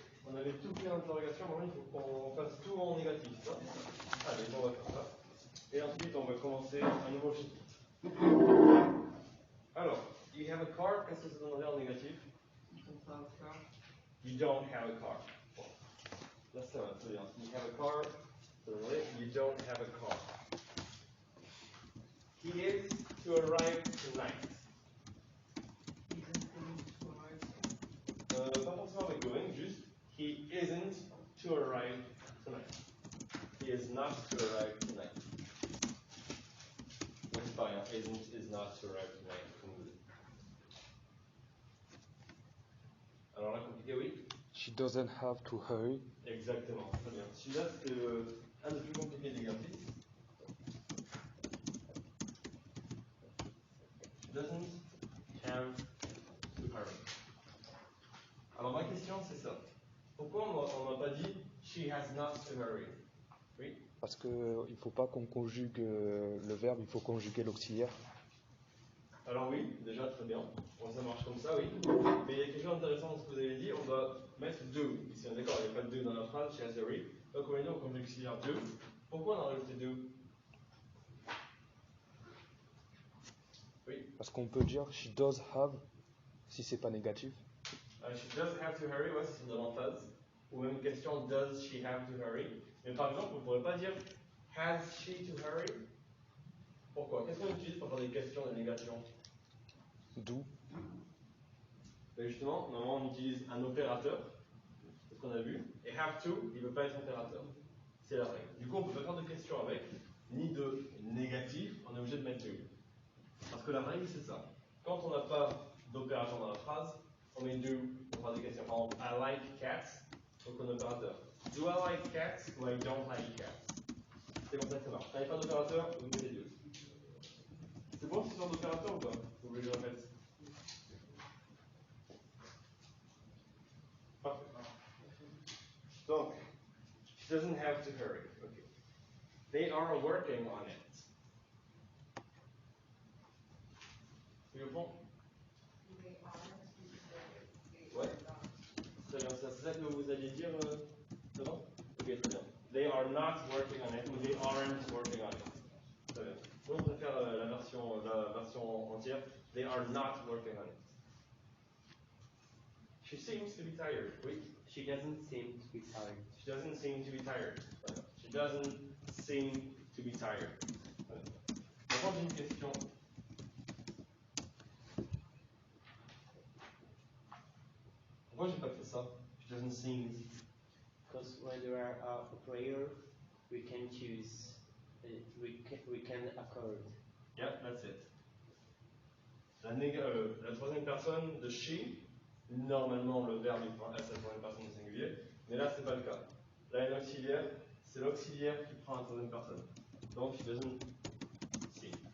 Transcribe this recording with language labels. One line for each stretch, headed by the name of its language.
French: On avait tout fait en interrogation, maintenant il faut qu'on fasse tout en négatif, ça. Allez, on va faire ça. Et ensuite, on va commencer un nouveau chapitre. Alors,
English: you have a car,
French: qu'est-ce que ça donnerait en négatif?
English: You don't have a car. You don't have a car.
French: Bon. Là, ça va, très bien.
English: You have a car,
French: ça donnerait
English: you don't have a car. He is to arrive tonight. He isn't going to arrive.
French: Pas forcément avec going, juste
English: he isn't to arrive tonight. He is not to arrive tonight.
French: C'est pareil, hein.
English: Isn't, is not to arrive tonight,
French: comme vous dites. Alors là, compliqué, oui?
English: She doesn't have to hurry.
French: Exactement, très bien. Celui-là, c'est un des plus compliqués de l'exercice.
English: She doesn't have to hurry.
French: Alors ma question, c'est ça. Pourquoi on n'a pas dit
English: she has not to hurry?
French: Oui? Parce qu'il ne faut pas qu'on conjugue le verbe, il faut conjuguer l'auxiliaire. Alors oui, déjà très bien. Bon, ça marche comme ça, oui. Mais il y a quelque chose d'intéressant dans ce que vous avez dit. On doit mettre do. Ici, on est d'accord, il n'y a pas de do dans la phrase,
English: she has to hurry.
French: Donc on est donc on auxiliaire do. Pourquoi on a rajouté do? Oui. Parce qu'on peut dire
English: she does have,
French: si c'est pas négatif.
English: She does have to hurry,
French: ouais, c'est une demande. Ou même question,
English: does she have to hurry?
French: Mais par exemple, on ne pourrait pas dire
English: has she to hurry?
French: Pourquoi? Qu'est-ce qu'on utilise pour faire des questions de négation?
English: Do.
French: Ben justement, normalement, on utilise un opérateur, c'est ce qu'on a vu, et have to, il ne veut pas être opérateur. C'est la règle. Du coup, on ne peut pas faire de questions avec, ni de négatif, on est obligé de mettre do. Parce que la règle, c'est ça. Quand on n'a pas d'opérateur dans la phrase, on met do pour faire des questions. Par exemple,
English: I like cats,
French: donc un opérateur.
English: Do I like cats ou I don't like cats?
French: C'est comme ça que ça marche. Quand il n'y a pas d'opérateur, vous mettez do. C'est bon ce genre d'opérateur ou pas? Vous voulez que je répète? Parfait.
English: Donc, she doesn't have to hurry. Okay. They are working on it.
French: Oui, au fond? Ouais. Très bien, ça c'est ça que vous alliez dire, c'est bon? Ok, très bien.
English: They are not working on it,
French: ou
English: they aren't working on it.
French: Très bien. Nous, on préfère la version entière.
English: They are not working on it. She seems to be tired. Oui. She doesn't seem to be tired. She doesn't seem to be tired. She doesn't seem to be tired.
French: Maintenant, j'ai une question. Pourquoi j'ai pas fait ça?
English: She doesn't seem. Because when there are a prayer, we can choose, we can accord. Yeah, that's it.
French: La troisième personne de she, normalement le verbe est à sa troisième personne au singulier, mais là c'est pas le cas. Là, une auxiliaire, c'est l'auxiliaire qui prend la troisième personne.
English: Donc, she doesn't see.